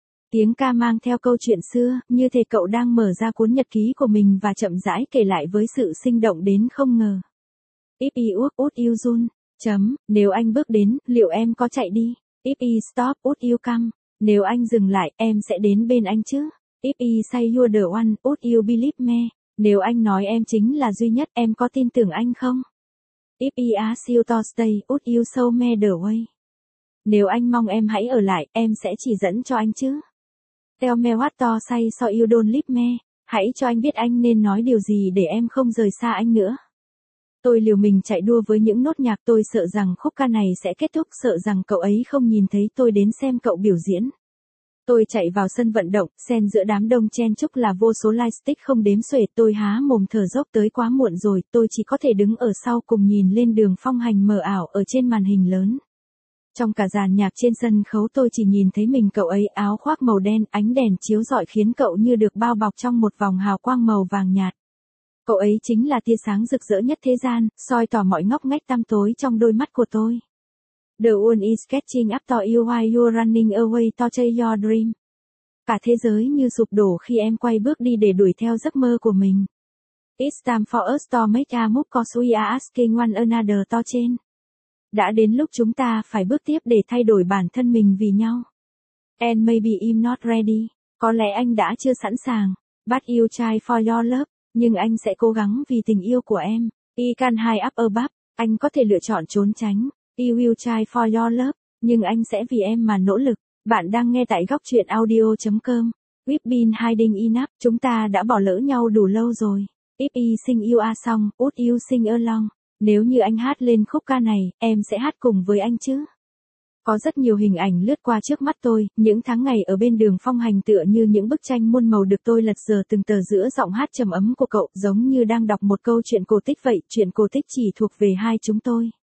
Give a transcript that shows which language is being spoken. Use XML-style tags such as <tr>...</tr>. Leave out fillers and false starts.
<vi>Tiếng ca mang theo câu chuyện xưa, như thể cậu đang mở ra cuốn nhật ký của mình và chậm rãi kể lại với sự sinh động đến không ngờ.</vi> <en>If I walk, would you run?</en> <vi>Chấm, nếu anh bước đến, liệu em có chạy đi?</vi> <en>If I stop, would you come?</en> <vi>Nếu anh dừng lại, em sẽ đến bên anh chứ?</vi> <en>If I say you're the one, would you believe me?</en> <vi>Nếu anh nói em chính là duy nhất, em có tin tưởng anh không?</vi> <en>If I ask you to stay, would you show me the way?</en> <vi>Nếu anh mong em hãy ở lại, em sẽ chỉ dẫn cho anh chứ?</vi> <en>Tell me what to say so you don't leave me.</en> <vi>Hãy cho anh biết anh nên nói điều gì để em không rời xa anh nữa. Tôi liều mình chạy đua với những nốt nhạc, tôi sợ rằng khúc ca này sẽ kết thúc, sợ rằng cậu ấy không nhìn thấy tôi đến xem cậu biểu diễn. Tôi chạy vào sân vận động, xen giữa đám đông chen chúc là vô số lightstick không đếm xuể, tôi há mồm thở dốc, tới quá muộn rồi, tôi chỉ có thể đứng ở sau cùng nhìn lên Đường Phong Hành mờ ảo ở trên màn hình lớn. Trong cả dàn nhạc trên sân khấu tôi chỉ nhìn thấy mình cậu ấy, áo khoác màu đen, ánh đèn chiếu rọi khiến cậu như được bao bọc trong một vòng hào quang màu vàng nhạt. Cậu ấy chính là tia sáng rực rỡ nhất thế gian, soi tỏ mọi ngóc ngách tăm tối trong đôi mắt của tôi.</vi> <en>The world is catching up to you while you're running away to chase your dream.</en> <vi>Cả thế giới như sụp đổ khi em quay bước đi để đuổi theo giấc mơ của mình.</vi> <en>It's time for us to make a move cause we are asking one another to change.</en> <vi>Đã đến lúc chúng ta phải bước tiếp để thay đổi bản thân mình vì nhau.</vi> <en>And maybe I'm not ready.</en> <vi>Có lẽ anh đã chưa sẵn sàng.</vi> <en>But you try for your love.</en> <vi>Nhưng anh sẽ cố gắng vì tình yêu của em.</vi> <en>I can hide up above.</en> <vi>Anh có thể lựa chọn trốn tránh.</vi> <en>I will try for your love.</en> <vi>Nhưng anh sẽ vì em mà nỗ lực. Bạn đang nghe tại góc truyện audio.com.</vi> <en>We've been hiding enough.</en> <vi>Chúng ta đã bỏ lỡ nhau đủ lâu rồi.</vi> <en>If I sing you a song, would you sing along?</en> <vi>Nếu như anh hát lên khúc ca này, em sẽ hát cùng với anh chứ? Có rất nhiều hình ảnh lướt qua trước mắt tôi, những tháng ngày ở bên Đường Phong Hành tựa như những bức tranh muôn màu được tôi lật dở từng tờ giữa giọng hát trầm ấm của cậu, giống như đang đọc một câu chuyện cổ tích vậy, chuyện cổ tích chỉ thuộc về hai chúng tôi.</vi>